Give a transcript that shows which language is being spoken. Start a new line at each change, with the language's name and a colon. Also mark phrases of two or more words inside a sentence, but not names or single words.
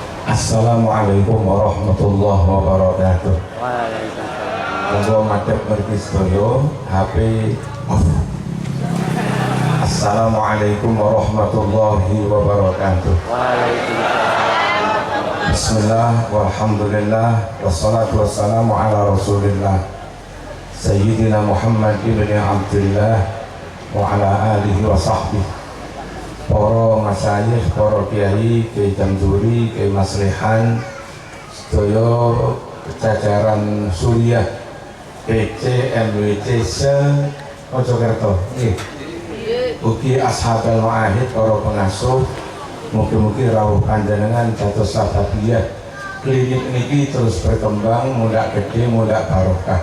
Arabic: السلام عليكم ورحمة الله وبركاته. Waalaikumsalam.
Javanese: Monggo madhep mriki sedaya HP off.
Arabic: السلام عليكم ورحمة الله وبركاته. Waalaikumsalam. بسم الله والحمد لله والصلاة والسلام على رسول الله سيدنا محمد بن عبد الله وعلى آله وصحبه.
Javanese: Para masyayikh, para kiai, kiai Jamzuri, kiai Maslihan, sedaya jajaran Suriah, PC, MWC, Mojokerto, ugi
Arabic: أصحاب المعاهد,
Javanese: para pengasuh, mugi-mugi rawuh panjenengan dados sababiyah klinik niki terus berkembang, mudak gede, mudak barokah.